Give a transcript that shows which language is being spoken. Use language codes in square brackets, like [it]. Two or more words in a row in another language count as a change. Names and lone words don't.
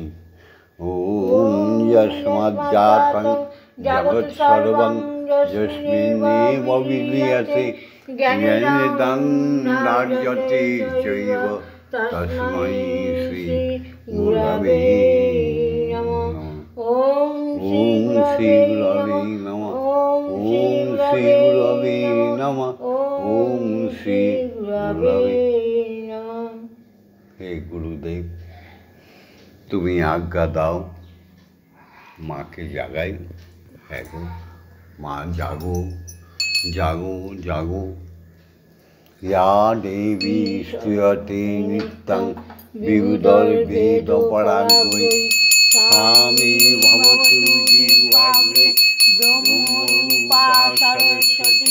[sa] ওম যস্মাজ্জাতং জগৎসর্বং যস্মিন্নেব বিলীয়তে জ্ঞানেদং রাজ্যতে চৈব তস্मै শ্রী গুরবে নমঃ। ওম শ্রী গুরবে নমঃ। ওম শ্রী গুরবে নমঃ। ওম শ্রী গুরবে নমঃ। [bn] হে গুরুদেব, তুমি আজ্ঞা দাও, মাকে জাগাই। হ্যাঁ গো মা, জাগো জাগো জাগো। [sa] ইয়া দেবী স্তূয়তে নিত্যং বিবুধৈর্ভেদপরাঙ্গৈ স্বামী ভবতু জিহ্বাগ্রে ব্রহ্মরূপা সরস্বতী।